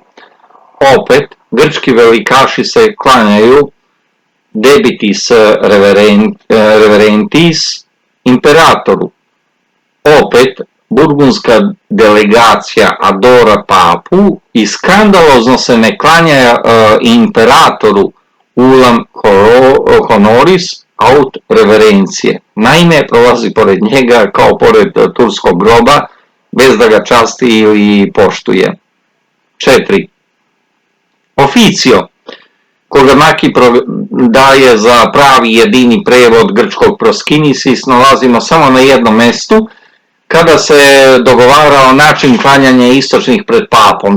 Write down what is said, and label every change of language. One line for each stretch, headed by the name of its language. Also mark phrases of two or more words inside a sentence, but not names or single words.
Serbian: Opet, grčki velikaši se klanjaju
Latin: debitis reverentis
Serbian: imperatoru. Opet, burgundska delegacija adora papu i skandalozno se ne klanja imperatoru
Latin: ulam honoris aut reverencije.
Serbian: Naime, prolazi pored njega kao pored turskog groba, bez da ga časti ili poštuje. 4. Oficio, koga Maki daje za pravi jedini prevod grčkog proskinisis, nalazimo samo na jednom mestu, kada se dogovarao način klanjanja istočnih pred papom.